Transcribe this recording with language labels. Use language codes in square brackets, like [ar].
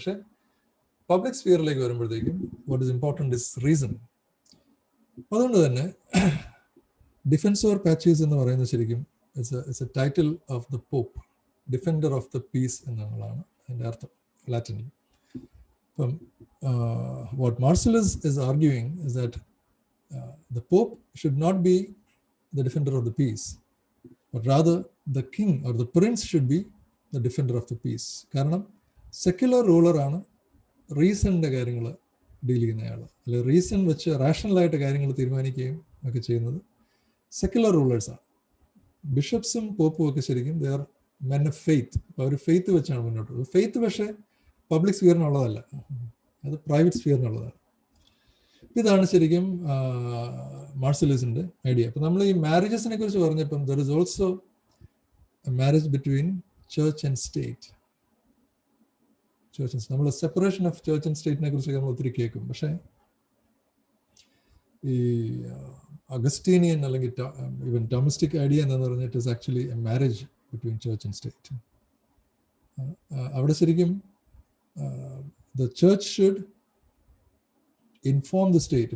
[ml] പക്ഷേ പബ്ലിക് സ്ഫിയറിലേക്ക് വരുമ്പോഴത്തേക്കും [en] What is important is reason. [ml] അതുകൊണ്ട് തന്നെ ഡിഫെൻസോർ പാച്ചീസ് എന്ന് പറയുന്നത് ശരിക്കും [en] it's a title of the pope, defender of the peace [ml] എന്നുള്ളതാണ് അതിൻ്റെ അർത്ഥം ലാറ്റിനിൽ. [en] അപ്പം what Marcellus is arguing is that the Pope should not be the defender of the peace, but rather the king or the prince should be the defender of the peace. [ml] കാരണം secular റൂളറാണ് റീസണിൻ്റെ കാര്യങ്ങൾ deal ചെയ്യുന്നയാൾ, അല്ലെങ്കിൽ reason വെച്ച് റാഷണലായിട്ട് കാര്യങ്ങൾ തീരുമാനിക്കുകയും ഒക്കെ ചെയ്യുന്നത് secular റൂളേഴ്സാണ്. ബിഷപ്സും പോപ്പും ഒക്കെ ശരിക്കും [en] They are men of faith. [ml] അപ്പോൾ അവർ ഫെയ്ത്ത് വെച്ചാണ് മുന്നോട്ട് പോകുന്നത്. ഫെയ്ത്ത് പക്ഷേ പബ്ലിക് സ്ഫിയറിനുള്ളതല്ല, അത് പ്രൈവറ്റ് സ്ഫിയറിനുള്ളതാണ്. ഇതാണ് ശരിക്കും മാർസിലിയസിൻ്റെ ഐഡിയ. അപ്പം നമ്മൾ ഈ മാരേജസിനെ കുറിച്ച് പറഞ്ഞപ്പം [en] There is also a marriage between church and state. [ml] നമ്മൾ സെപ്പറേഷൻ ഓഫ് ചർച്ച് ആൻഡ് സ്റ്റേറ്റിനെ കുറിച്ച് നമ്മൾ ഒത്തിരി കേൾക്കും. പക്ഷേ ഈ അഗസ്റ്റീനിയൻ അല്ലെങ്കിൽ ഈവൻ ഡൊമസ്റ്റിക് ഐഡിയ എന്ന് പറഞ്ഞിട്ട് [en] It is actually a marriage between church and state. [ml] അവിടെ ശരിക്കും [en] The church should inform the state.